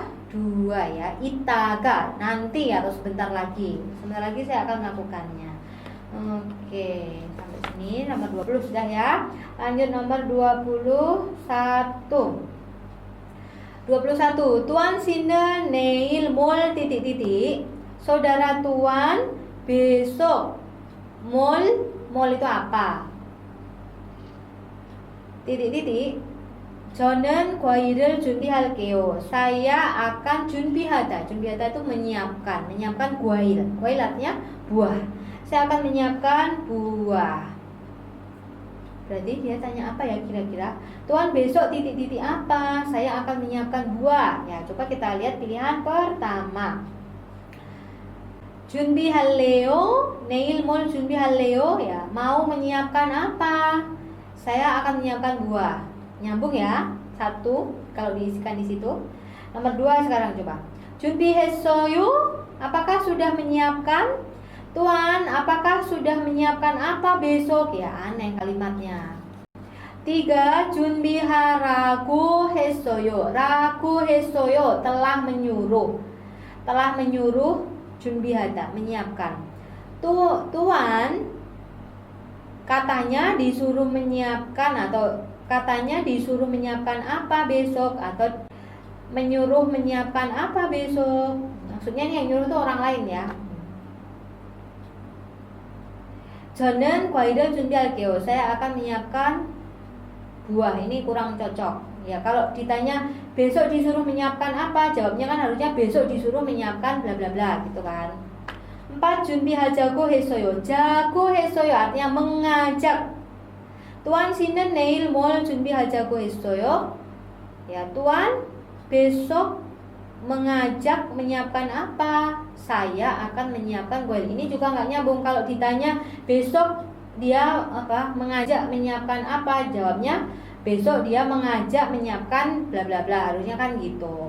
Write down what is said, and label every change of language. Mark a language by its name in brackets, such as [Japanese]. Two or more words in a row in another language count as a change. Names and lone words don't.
[Indonesian] 2, ya. 이따가, nanti atau sebentar lagi. Sebentar lagi saya akan melakukannya. Oke, sampai sini nomor 20 sudah, ya. Lanjut nomor 21. [Korean] 21. Tuan 씨는 내일 뭘 titik-titik. [Indonesian] Saudara Tuan besok mall itu apa? Titik-titik. [Korean] 저는 과일을 준비할게요. [Indonesian] Saya akan [Korean] 준비하다. 준비하다 [Indonesian] itu menyiapkan. Menyiapkan 과일. 과일 artinya buah. Saya akan menyiapkan buah. Berarti dia tanya apa, ya, kira-kira? Tuan besok titik-titik apa? Saya akan menyiapkan buah. Ya, coba kita lihat pilihan pertama. [Korean] 준비할래요? 내일 뭘 준비할래요? [Indonesian] Ya, mau menyiapkan apa? Saya akan menyiapkan buah. Nyambung, ya. 1 kalau diisikan di situ. Nomor 2 sekarang coba. 준비했어요? Apakah sudah menyiapkan? Tuan, apakah sudah menyiapkan apa besok? Ya, aneh kalimatnya. 3, [Korean] 준비하라고 했어요. 라고 했어요, [Indonesian] telah menyuruh. Telah menyuruh, 준비하다, menyiapkan. Tuan katanya disuruh menyiapkan, atau katanya disuruh menyiapkan apa besok, atau menyuruh menyiapkan apa besok. Maksudnya nih yang nyuruh tuh orang lain, ya. [Korean] 저는 과일을 준비할게요. [Indonesian] Saya akan menyiapkan buah. Ini kurang cocok. Ya, kalau ditanya besok disuruh menyiapkan apa, jawabnya kan harusnya besok disuruh menyiapkan bla bla bla, gitu kan. 4, [Korean] 준비하자고 했어요. 자고 했어요 [Indonesian] artinya mengajak. [Korean] Tuan 씨는 내일 뭘 준비하자고 했어요? [Indonesian] Ya, Tuan besok mengajak menyiapkan apa? Saya akan menyiapkan kuil. Ini juga nggak nyambung. Kalau ditanya besok dia mengajak menyiapkan apa, jawabnya besok dia mengajak menyiapkan bla bla bla, harusnya kan gitu.